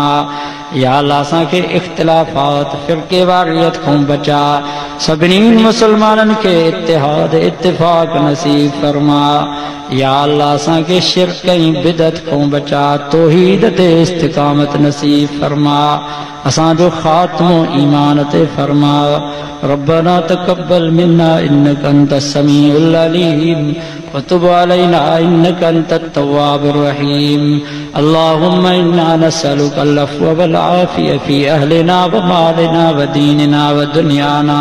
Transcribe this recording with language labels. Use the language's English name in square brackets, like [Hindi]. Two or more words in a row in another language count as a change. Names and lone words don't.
[Arabic] يا الله [Sindhi] असांखे इख्तिलाफ़ात, फ़िरक़े वारियत खां बचा, सभिनी मुसलमाननि खे इत्तिहाद इत्तिफ़ाक़ नसीब फरमा। [Arabic] يا الله [Sindhi] असांखे शिर्क ऐं बिदत खां बचा, तौहीद ते इस्तिक़ामत नसीब फरमा। असांजो ख़ात्मो ईमान ते फरमा। [Arabic] ربنا تقبل منا إنك أنت السميع العليم وتب علينا إنك أنت التواب الرحيم. اللهم إنا نسألك العفو والعافية في أهلنا ومالنا وديننا ودنيانا.